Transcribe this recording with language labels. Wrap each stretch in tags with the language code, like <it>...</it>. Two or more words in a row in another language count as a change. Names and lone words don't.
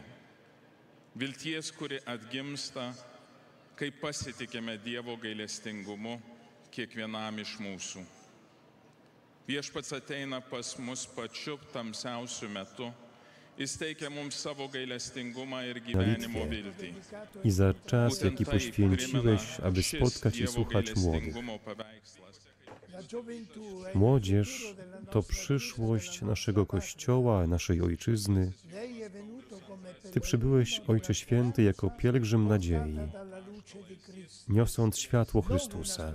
<lt>Vilties, kuri atgimsta, kai pasitikime Dievo gailestingumu kiekvienam iš mūsų. Viešpats ateina pas mus pačiu tamsiausiu metu, jis teikia mums savo gailestingumą ir gyvenimo viltį.</lt> <pl>I za czas, jaki poświęciłeś, aby spotkać i słuchać młodych. Młodzież to przyszłość naszego Kościoła, naszej Ojczyzny. Ty przybyłeś, Ojcze Święty, jako pielgrzym nadziei, niosąc światło Chrystusa.</pl>